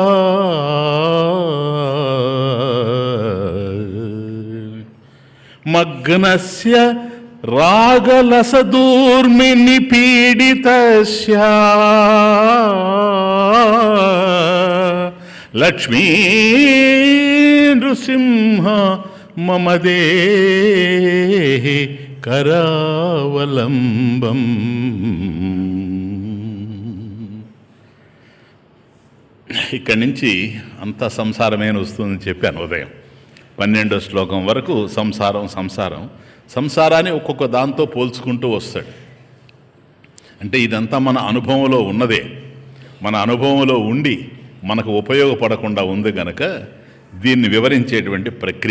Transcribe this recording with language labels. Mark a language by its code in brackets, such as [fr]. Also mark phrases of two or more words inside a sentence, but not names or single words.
[sa] मग्नस्य रागलसदूर्मि निपीडितस्य लक्ष्मी नृसिंह मम देहि करावलंबम। [te] ఇక్కడి నుంచి అంతా సంసారమే వస్తుందని చెప్పాను ఉదయం 12వ శ్లోకం వరకు సంసారం సంసారం సంసారాన్ని ఒక్కొక్క దాంతో పోల్చుకుంటూ వస్తాడు. అంటే ఇదంతా మన అనుభవంలో ఉన్నదే, మన అనుభవంలో ఉండి మనకు ఉపయోగపడకుండా ఉంది గనక దీన్ని వివరించేటువంటి ప్రక్రియ.